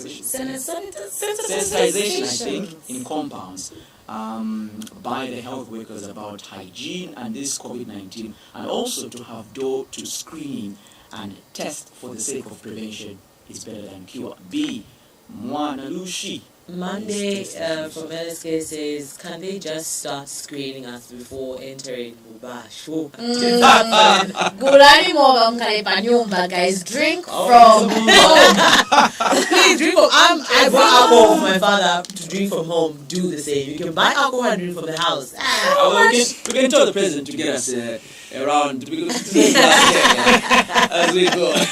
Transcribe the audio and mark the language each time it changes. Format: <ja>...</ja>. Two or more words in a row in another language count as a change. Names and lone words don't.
<en>Sensitization, I think, in compounds by the health workers about hygiene and this COVID-19, and also to have door to screening and test for the sake of prevention is better than cure. B. Mwana Lushi. Monday from LSK says, can they just start screening us before entering Bubashu?</en> <ny>Gulani moga mkalipa nyumba,</ny> <en>guys. Drink from home. Please drink from home. I brought alcohol for my father to drink from home. Do the same. You can buy alcohol and drink from the house. We can tell the president to get us around as we go.</en>